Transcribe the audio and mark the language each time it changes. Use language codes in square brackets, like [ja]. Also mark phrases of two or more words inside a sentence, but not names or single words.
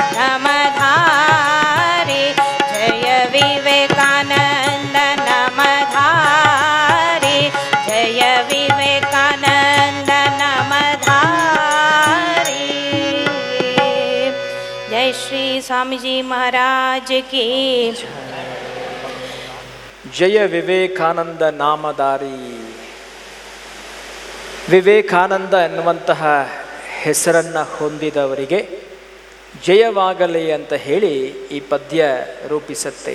[hi] नामधारी जय विवेकानन्द नामधारी जय विवेकानन्द नामधारी जय श्री स्वामीजी महाराज की [kn] ಜಯ ವಿವೇಕಾನಂದ ನಾಮಧಾರಿ. ವಿವೇಕಾನಂದ ಎನ್ನುವಂತಹ ಹೆಸರನ್ನು ಹೊಂದಿದವರಿಗೆ ಜಯವಾಗಲಿ ಅಂತ ಹೇಳಿ ಈ ಪದ್ಯ ರೂಪಿಸುತ್ತೆ.